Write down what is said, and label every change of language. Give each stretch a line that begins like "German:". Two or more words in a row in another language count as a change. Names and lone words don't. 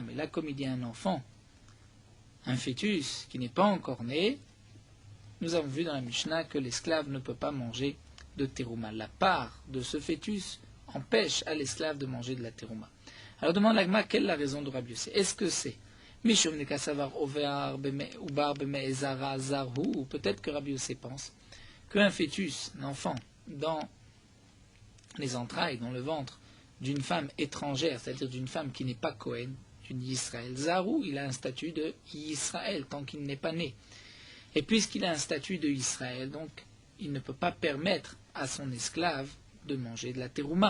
French: Mais là, comme il y a un enfant, un fœtus qui n'est pas encore né, nous avons vu dans la Mishnah que l'esclave ne peut pas manger de terouma. La part de ce fœtus empêche à l'esclave de manger de la terouma. Alors demande l'agma, quelle est la raison de Rabbi Yosef? Est-ce que c'est
Aramaic: משום נקסבר עובר עובר במעי זרה זר הוא,
French: ou peut-être que Rabbi Yosef pense qu'un fœtus, un enfant, dans les entrailles, dans le ventre d'une femme étrangère, c'est-à-dire d'une femme qui n'est pas Kohen, d'une Yisraël, Zarou, il a un statut de Yisraël tant qu'il n'est pas né. Et puisqu'il a un statut de Yisraël, donc il ne peut pas permettre à son esclave de manger de la terouma.